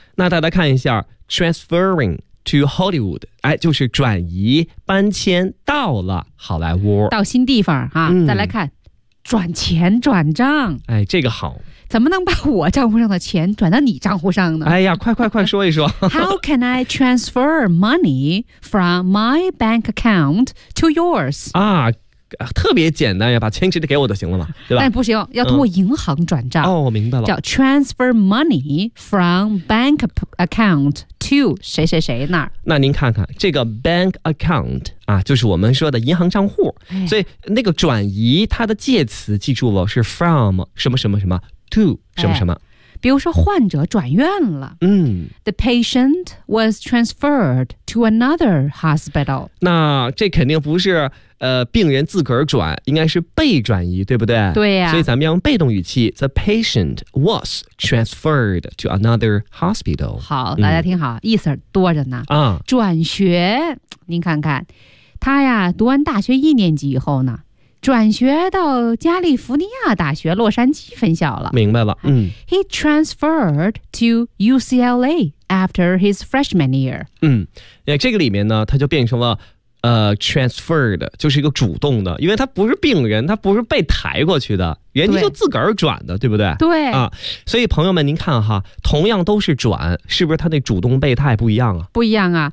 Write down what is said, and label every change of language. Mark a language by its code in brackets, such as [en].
[zh] 那大家看一下 transferring to Hollywood，哎，就是转移搬迁到了好莱坞，到新地方啊。再来看转钱转账，哎，这个好，怎么能把我账户上的钱转到你账户上呢？哎呀，快说一说。 [en] How can I transfer money from my bank account to yours？ [zh] 啊，特别简单呀，把钱直接给我就行了嘛，对吧？但不行，要通过银行转账。哦，我明白了， [en] 叫 transfer money from bank account to 谁谁谁那儿。 [zh] 那您看看这个 bank account 啊，就是我们说的银行账户。哎，所以那个转移它的介词记住了，是 from 什么什么什么。 To 什么什么，比如说患者转院了， The patient was transferred to another hospital。那这肯定不是病人自个儿转，应该是被转移，对不对？对呀，所以咱们要用被动语气 The patient was transferred to another hospital。好，大家听好，意思多着呢啊，转学，您看看他呀，读完大学一年级以后呢，转学到加利福尼亚大学洛杉矶分校了。明白了， [en] He transferred to UCLA after his freshman year。 [zh] 这个里面呢，它就变成了transferred， 就是一个主动的，因为他不是病人，他不是被抬过去的，人家就自个儿转的， 对不对？对啊，所以朋友们，您看哈，同样都是转，是不是他那主动被抬不一样啊？不一样啊，